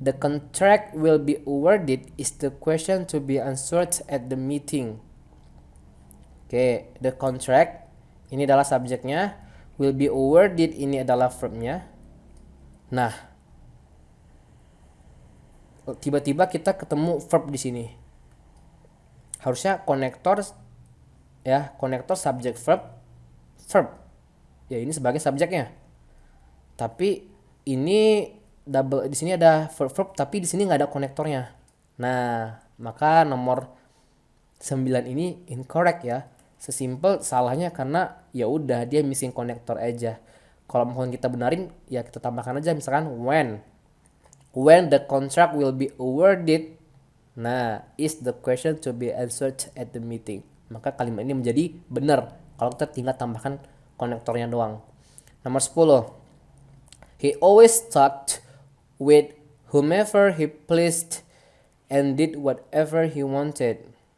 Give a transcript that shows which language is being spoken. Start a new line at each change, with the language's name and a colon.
English: The contract will be awarded is the question to be answered at the meeting.
Indonesian: Oke,
English: the contract
Indonesian: ini adalah subjeknya,
English: will be awarded
Indonesian: ini adalah verbnya. Nah, tiba-tiba kita ketemu verb di sini. Harusnya konektor ya, konektor subject verb verb. Ya ini sebagai subjeknya. Tapi ini double di sini ada verb tapi di sini nggak ada konektornya. Nah, maka nomor 9 ini incorrect ya. Sesimpel salahnya karena ya udah dia missing konektor aja. Kalau mau kita benarin ya kita tambahkan aja misalkan
English: when the contract will be awarded. Nah, is the question to be answered at the meeting.
Indonesian: Maka kalimat ini menjadi benar kalau kita tinggal tambahkan konektornya doang. Nomor 10.
English: He always talked with whomever he pleased and did whatever he wanted.